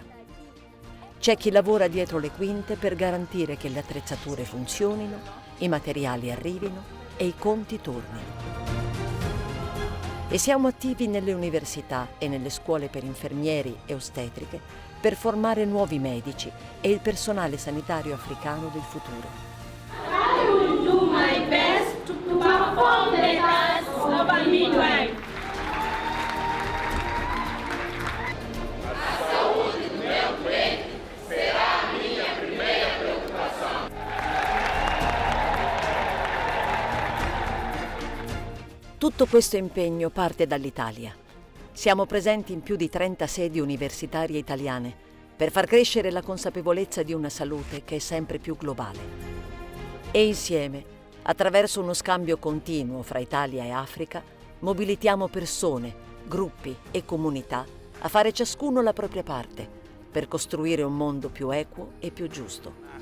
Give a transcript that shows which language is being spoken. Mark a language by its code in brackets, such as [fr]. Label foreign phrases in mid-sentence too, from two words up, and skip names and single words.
[it] C'è chi lavora dietro le quinte per garantire che le attrezzature funzionino, i materiali arrivino e i conti tornino. E siamo attivi nelle università e nelle scuole per infermieri e ostetriche per formare nuovi medici e il personale sanitario africano del futuro. [en] I will do my best to perform the task of a midwife. [pt] A saúde do meu doente será a minha primeira preocupação. [it] Tutto questo impegno parte dall'Italia. Siamo presenti in più di 30 sedi universitarie italiane per far crescere la consapevolezza di una salute che è sempre più globale. E insieme, attraverso uno scambio continuo fra Italia e Africa, mobilitiamo persone, gruppi e comunità a fare ciascuno la propria parte per costruire un mondo più equo e più giusto.